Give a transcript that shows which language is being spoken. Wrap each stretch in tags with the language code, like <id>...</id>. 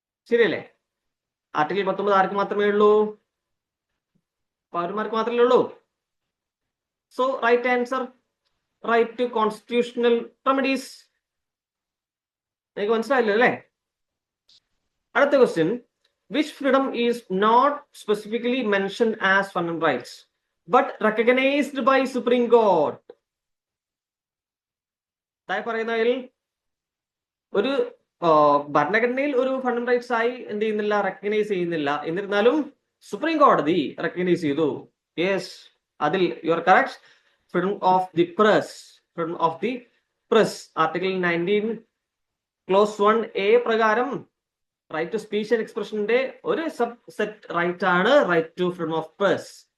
<ml>ശരിയല്ലേ? ആർട്ടിക്കിൾ 19 ആർക്ക് മാത്രമേ ഉള്ളൂ? പൗരന്മാർക്ക് മാത്രമേ ഉള്ളൂ.</ml> <en>So right answer, right to constitutional remedies.</en> <ml>നിങ്ങൾക്ക് മനസ്സിലായില്ലേ അല്ലേ? അടുത്ത question,</ml> <en>which freedom is not specifically mentioned as fundamental rights but recognized by Supreme Court?</en> <ml>താഴെ പറയുന്നതിൽ ഒരു ഭരണഘടനയിൽ ഒരു ഫണ്ടമെന്റൽ റൈറ്റ്സ് ആയി എന്ത് ചെയ്യുന്നില്ല? റെക്കഗ്നൈസ് ചെയ്യുന്നില്ല. എന്നിരുന്നാലും സുപ്രീം കോടതി റെക്കഗ്നൈസ് ചെയ്തു. യെസ്, അതിൽ</ml> <en>You are correct. Freedom of the press. Freedom of the press article 19 clause 1A പ്രകാരം right to speech and എക്സ്പ്രഷന്റെ ഒരു subset right ആണ് right to freedom of press.</en>